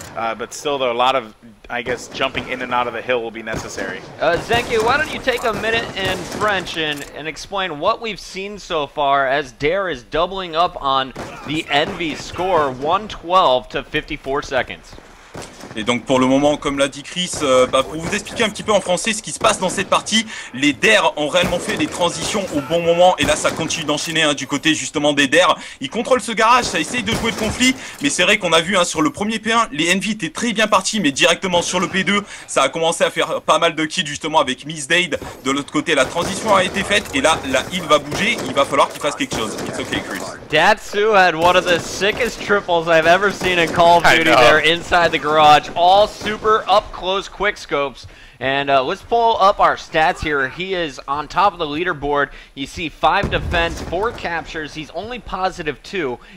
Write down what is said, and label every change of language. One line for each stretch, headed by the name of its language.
English: But still, though, a lot of, I guess, jumping in and out of the hill will be necessary. Zenkyo, why don't you take a minute in French and explain what we've seen so far as Dare is doubling up on the Envy score, 112 to 54 seconds.
French: Et donc pour le moment, comme l'a dit Chris, pour vous expliquer un petit peu en français ce qui se passe dans cette partie, les DER ont réellement fait des transitions au bon moment, et là ça continue d'enchaîner du côté justement des DER. Ils contrôlent ce garage, ça essaye de jouer le conflit, mais c'est vrai qu'on a vu sur le premier P1, les Envy étaient très bien partis, mais directement sur le P2, ça a commencé à faire pas mal de kills justement avec Miss Daid. De l'autre côté, la transition a été faite, et là, la heal va bouger, il va falloir qu'il fasse quelque chose.
English: It's okay, Chris. Dtsuu had one of the sickest triples I've ever seen in Call of Duty there inside the garage. All super up close quick scopes, And let's pull up our stats here. He is on top of the leaderboard. You see 5 defense, 4 captures. He's only positive 2.